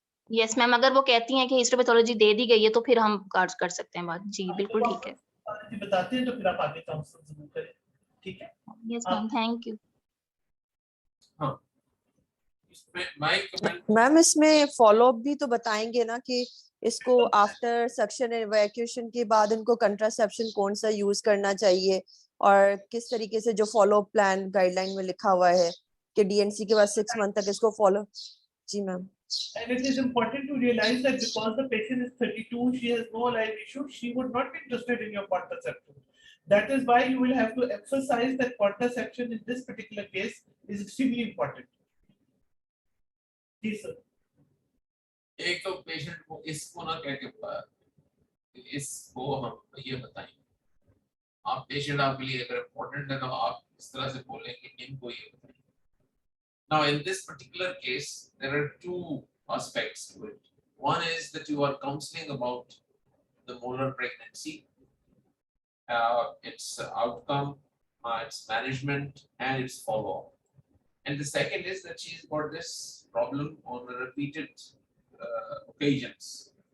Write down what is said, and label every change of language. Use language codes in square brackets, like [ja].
[hi] Yes ma'am, अगर वो कहती हैं कि हिस्टोपैथोलॉजी दे दी गई है तो फिर हम कर सकते हैं बात। जी बिल्कुल ठीक है। pathology बताते हैं तो फिर आप आगे काउंसल जरूर करें। ठीक है। Yes ma'am, thank you. हाँ, मैम इसमें फॉलो अप भी तो बताएंगे ना कि इसको आफ्टर सक्शन इवैक्यूएशन के बाद इनको कंट्रासेप्शन कौन सा यूज करना चाहिए और किस तरीके से जो फॉलो अप प्लान गाइडलाइन में लिखा हुआ है कि डीएनसी के बाद 6 मंथ तक इसको follow. Ji ma'am. [en] And it is important to realize that because the patient is 32, she has no life issue, she would not be interested in your contraception. That is why you will have to emphasize that contraception in this particular case is extremely important. Yes, sir. [hi] एक तो patient को इसको ना कह के इसको हम ये बताएं, आप पेशेंट आपके लिए अगर इम्पोर्टेंट है तो आप इस तरह से बोलें कि इनको ये बताएं. [en] Now in this particular case there are two aspects to it. One is that you are counseling about the molar pregnancy, its outcome, its management and its follow-up. And the second is that she's got this problem on repeated occasions.